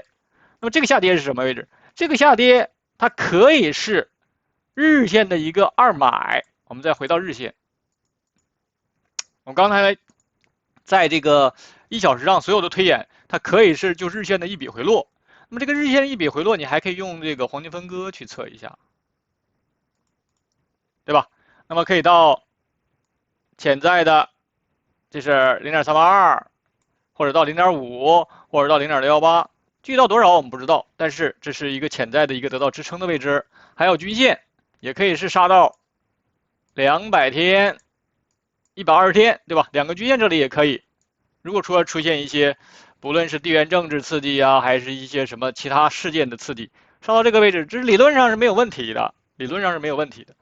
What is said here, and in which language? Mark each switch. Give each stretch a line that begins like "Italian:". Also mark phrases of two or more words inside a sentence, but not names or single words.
Chinese: 那麼這個下跌是什麼位置？這個下跌它可以是日線的一個2買，我們再回到日線。我剛才在這個1小時上所有的推演，它可以是就日線的一筆回落。那麼這個日線的一筆回落，你還可以用這個黃金分割去測一下，對吧？那麼可以到潛在的，這是0.382，或者到0.5，或者到0.618，具體到多少我們不知道，但是這是一個潛在的一個得到支撐的位置。還有均線，也可以是殺到200天。120天，對吧？2個均線這裡也可以。如果說出現一些不論是地缘政治刺激啊，還是一些什麼其他事件的刺激，上到这個位置，这理論上是没有問題的，理論上是没有問题的。